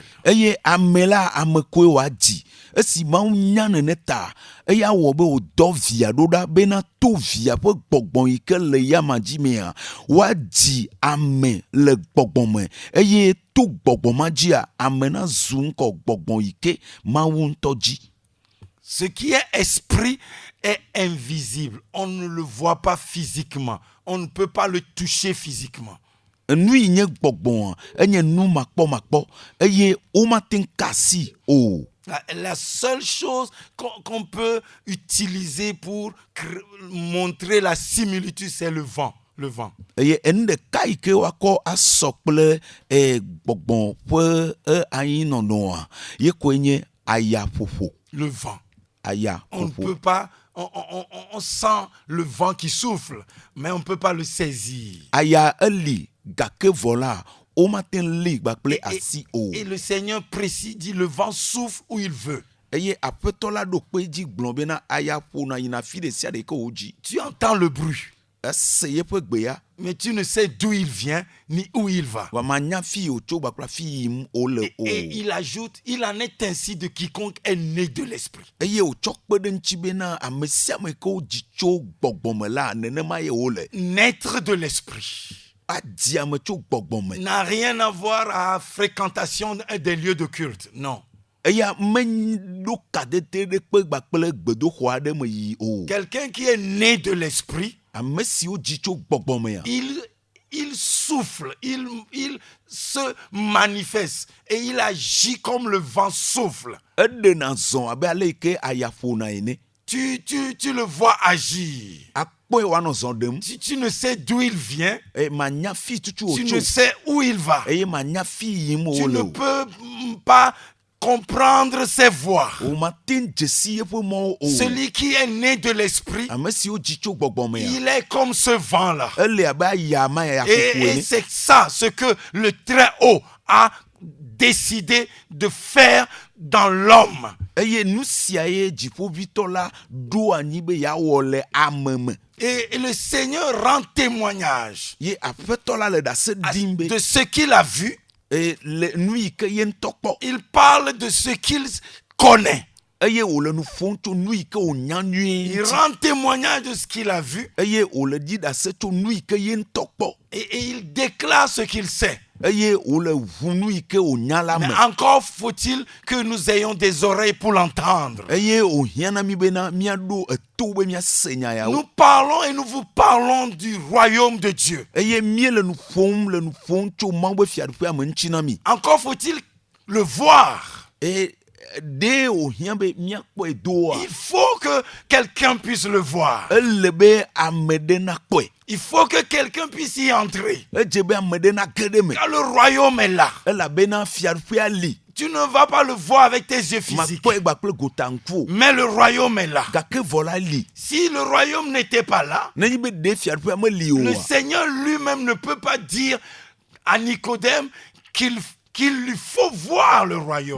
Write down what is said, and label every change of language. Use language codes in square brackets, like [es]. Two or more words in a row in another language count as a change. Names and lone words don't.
[ee] Eye ame la ame koe wòadzi. Esi Mawu nya nene ta, eya wɔ be wòdɔ via ɖo ɖa bena to via ƒe gbɔgbɔ yi ke le yama dzi mea, wòadzi ame le gbɔgbɔ me. Eye to gbɔgbɔ ma dzia, ame na zu ŋkɔ gbɔgbɔ yi ke Mawu ŋutɔ dzi. [fr] Ce qui est esprit est invisible. On ne le voit pas physiquement. On ne peut pas le toucher physiquement. [ee] Nu yi nye gbɔgbɔ enye nu makpɔmakpɔ eye womate ka si o. [fr] La seule chose qu'on peut utiliser pour montrer la similitude, c'est le vent. Le vent. [ee] Eye enu ɖeka yi ke woakɔ asɔ kple gbɔgbɔ ƒe anyinɔnɔa ye koe nye ayaƒoƒo. [fr] Le vent. [ee] Ayaƒoƒo. [fr] On ne peut pas. On sent le vent qui souffle, mais on ne peut pas le saisir. [ee] Aya eli gake vɔ la womate li kpakple asi o. [fr] Et le Seigneur précis dit le vent souffle où il veut. [ee] Eye aƒetɔ la ɖo kpe dzi gblɔ bena aya ƒona yina fi ɖe sia ɖe ke wodzi. [fr] Tu entends le bruit. [ee] Ese yeƒe gbea. [fr] Mais tu ne sais d'où il vient ni où il va. [ee] Wamanya fi wòtso kpakple fi yim wole o. [fr] Et il ajoute, il en est ainsi de quiconque est né de l'esprit. [ee] Eye wòtsɔ kpe ɖe ŋuti bena ame sia ame ke wodzi tso gbɔgbɔ me la nenema ye wole. [fr] Naître de l'esprit [ee] adzi ame tso gbɔgbɔ me. [fr] n'a rien à voir à fréquentation des lieux de culte. Non. [ee] Eya meɖo kadete ɖe kpe kpakple gbedoxɔ aɖe me yi o. [fr] Quelqu'un qui est né de l'esprit, [ee] ame siwo dzi tso gbɔgbɔ mea. [fr] Il souffle, il se manifeste et il agit comme le vent souffle. [ee] Eɖena zɔ abe ale yi ke aya ƒona ene. [fr] Tu le vois agir. [ee] Akpɔe wòanɔ zɔ ɖem. [fr] Tu ne sais d'où il vient. [ee] Manya fi tutu [fr] Tu [ee] wòtso. [fr] ne sais où il va. [ee] Eye manya fi yim [fr] Tu [ee] wole [fr] ne [ee] o. [fr] peux pas comprendre ses voies. [ee] Wòmate dzesi yeƒe mɔwo o. [fr] Celui qui est né de l'esprit, [ee] Ame siwo dzi tso gbɔgbɔ mea. [fr] il est comme ce vent-là. [ee] Ele abe aya ma ya ƒoƒo [fr] Et [ee] ene. [fr] c'est ça ce que le Très-Haut a décidé de faire dans l'homme. [ee] Eye nu sia ye dziƒoʋĩtɔ la ɖo anyi be yeawɔ le ame me. [fr] Et le Seigneur rend témoignage [ee] Ye aƒetɔ la le ɖase ɖim be. [fr] de ce qu'il a vu. [ee] Le nu yi ke ye ŋutɔ kpɔ. [fr] Il parle de ce qu'il connaît. [ee] Eye wòle nu ƒom tso nu yi ke wònya nyuie [fr] Il [ee] ŋuti. [fr] rend témoignage de ce qu'il a vu. [ee] Eye wòle ɖi ɖase tso nu yi ke ye ŋutɔ kpɔ. [fr] Et il déclare ce qu'il sait. [ee] Eye wòle ʋu nu yi ke wònya la [fr] Mais [ee] me. [fr] encore faut-il que nous ayons des oreilles pour l'entendre. [ee] Eye wòhiã na mi bena míaɖo eto be míase nya yawo. [fr] Nous parlons et nous vous parlons du royaume de Dieu. [ee] Eye míele nu ƒom tso Mawu be fiaɖuƒea me ŋuti na mi. [fr] Encore faut-il le voir. [ee] Eye ɖe wòhiã be míakpɔe doa. [fr] Il faut que quelqu'un puisse le voir. [ee] Ele be ame ɖe nakpɔe. [fr] Il faut que quelqu'un puisse y entrer. [ee] Edze be ame ɖe nage ɖe me. [fr] Car le royaume est là. [ee] Elabena fiaɖuƒea li. [fr] Tu ne vas pas le voir avec tes yeux physiques. [ee] makpɔe gba kple gota ŋkuwo [fr] Mais le royaume est là. [ee] gake vɔ la li [fr] Si le royaume n'était pas là, [ee] nenye be ɖe fiaɖuƒea meli [fr] le [ee] oa [fr] Seigneur lui-même ne peut pas dire à Nicodème qu'il lui faut voir le royaume.